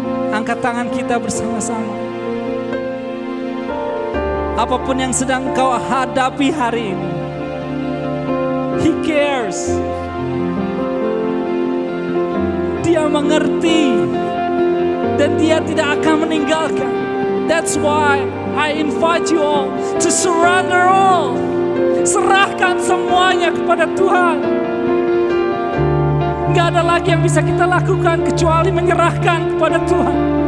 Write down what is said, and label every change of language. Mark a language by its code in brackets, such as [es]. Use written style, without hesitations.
[id] Angkat tangan kita bersama-sama. Apapun yang sedang kau hadapi hari ini, [en] He cares. [id] Dia mengerti dan Dia tidak akan meninggalkan. [en] That's why I invite you all to surrender all. [id] Serahkan semuanya kepada Tuhan. Gak ada lagi yang bisa kita lakukan kecuali menyerahkan kepada Tuhan.